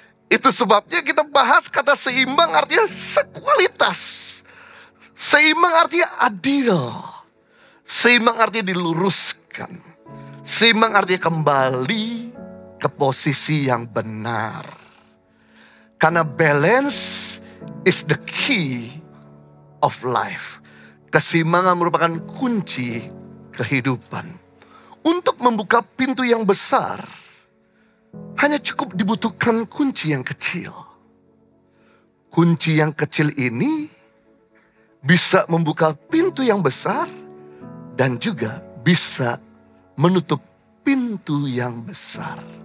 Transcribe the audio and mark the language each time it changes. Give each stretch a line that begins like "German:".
Indonesian: Itu sebabnya kita bahas kata seimbang artinya sekualitas. Seimbang artinya adil. Seimbang artinya diluruskan. Seimbang artinya kembali ke posisi yang benar. Karena
English: balance is the key of life.
Indonesian: Keseimbangan merupakan kunci kehidupan. Untuk membuka pintu yang besar, hanya cukup dibutuhkan kunci yang kecil. Kunci yang kecil ini bisa membuka pintu yang besar dan juga bisa menutup pintu yang besar.